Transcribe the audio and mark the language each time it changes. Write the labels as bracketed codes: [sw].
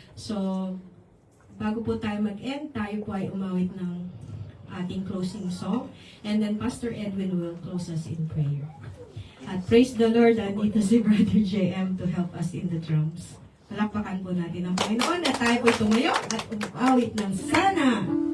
[tl] So, bago po tayo mag-end, tayo po ay umawit ng ating closing song. [en] And then Pastor Edwin will close us in prayer. At praise the Lord, [tl] nandito si [en] Brother JM to help us in the drums. [tl] Palakpakan po natin ang Panginoon at tayo po tumayo at umawit ng sana.